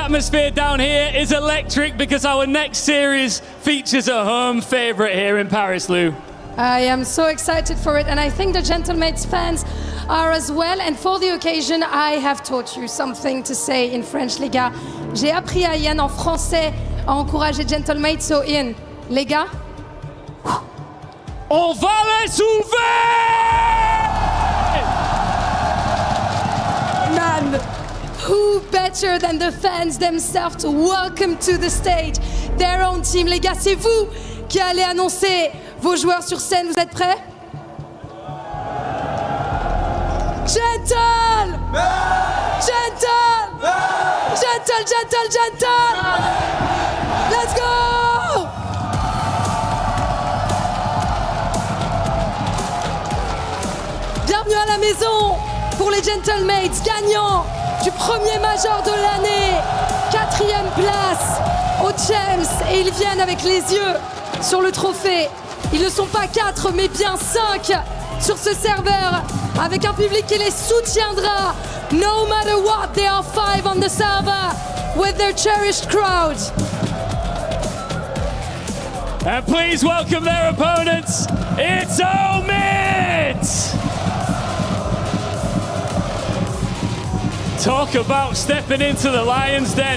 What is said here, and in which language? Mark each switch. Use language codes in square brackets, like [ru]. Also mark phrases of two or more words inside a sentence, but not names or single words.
[en] atmosphere down here is electric because our next series features a home favorite here in Paris, Lou. I am so excited for it, and I think the Gentlemates fans are as well. And for the occasion, I have taught you something to say in French, [fr] les gars. J'ai appris à Ian en français à encourager Gentlemates. So Ian, les gars, on va les sauver! [en] Man, who better than the fans themselves to welcome to the stage their own team? [fr] Les gars, c'est vous qui allez annoncer vos joueurs sur scène. Vous êtes prêts? [en] Gentle! Gentle! Gentle, gentle, gentle! Let's go! [fr] Bienvenue à la maison pour les Gentlemates, gagnants du premier major de l'année, 4e place aux Champs, et ils viennent avec les yeux sur le trophée. Ils ne sont pas 4 mais bien 5 sur ce serveur, avec un public qui les soutiendra. [en] No matter what, they are 5 on the server with their cherished crowd. And please welcome their opponents. It's Omid! Talk about stepping into the Lions' den.